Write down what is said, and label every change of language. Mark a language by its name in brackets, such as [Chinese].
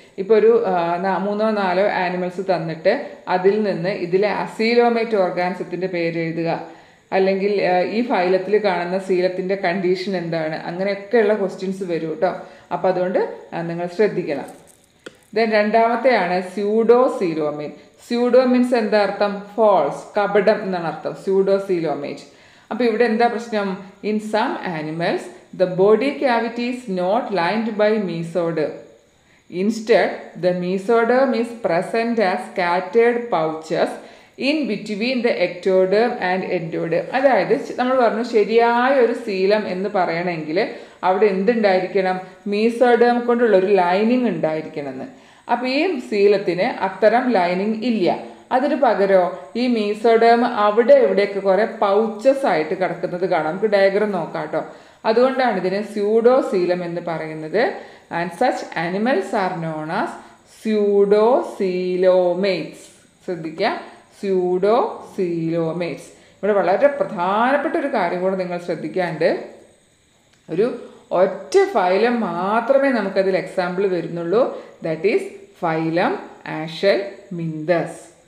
[Malayalam] ഇപ്പോൾ ഒരു 3-4 ആനിമൽസ് തന്നിട്ട് അതിൽ നിന്ന് ഇതിലെ അസീലോമേറ്റ് ഓർഗാനിസത്തിൻ്റെ പേര് എഴുതുക, അല്ലെങ്കിൽ ഈ ഫൈലത്തിൽ കാണുന്ന സീലത്തിൻ്റെ കണ്ടീഷൻ എന്താണ്, അങ്ങനെയൊക്കെയുള്ള ക്വസ്റ്റ്യൻസ് വരും കേട്ടോ. അപ്പോൾ അതുകൊണ്ട് നിങ്ങൾ ശ്രദ്ധിക്കണം. ദെൻ രണ്ടാമത്തെയാണ് സ്യൂഡോസീലോമേറ്റ്. സ്യൂഡോ മീൻസ് എന്താ അർത്ഥം? ഫോൾസ്, കപടം എന്നാണ് അർത്ഥം സ്യൂഡോസീലോമേറ്റ്. അപ്പോൾ ഇവിടെ എന്താ പ്രശ്നം? [English] In some animals the body cavity is not lined by mesoderm. Instead, the mesoderm is present as scattered pouches in between the ectoderm and endoderm. [Malayalam] അതായത് നമ്മൾ പറഞ്ഞു ശരിയായ ഒരു സീലം എന്ന് പറയണമെങ്കിൽ അവിടെ എന്തുണ്ടായിരിക്കണം? മീസോഡേം കൊണ്ടുള്ള ഒരു ലൈനിങ് ഉണ്ടായിരിക്കണം എന്ന്. അപ്പോൾ ഈ സീലത്തിന് അത്തരം ലൈനിങ് ഇല്ല. അതിന് പകരം ഈ മീസോഡേം അവിടെ ഇവിടെയൊക്കെ കുറേ പൗച്ചസ് ആയിട്ട് കിടക്കുന്നത് കാണാം. നമുക്ക് ഡയഗ്രം നോക്കാം കേട്ടോ. അതുകൊണ്ടാണ് ഇതിനെ സ്യൂഡോസീലം എന്ന് പറയുന്നത്. [English] And such animals are known as pseudocoelomates. [Malayalam] ശ്രദ്ധിക്കുക, pseudocoelomates. ഇവിടെ വളരെ പ്രധാനപ്പെട്ട ഒരു കാര്യം കൂടെ നിങ്ങൾ ശ്രദ്ധിക്കാണ്ട്, ഒരു ഒറ്റ ഫൈലം മാത്രമേ നമുക്കതിൽ എക്സാമ്പിൾ വരുന്നുള്ളൂ. [English] That is phylum Aschelminthes.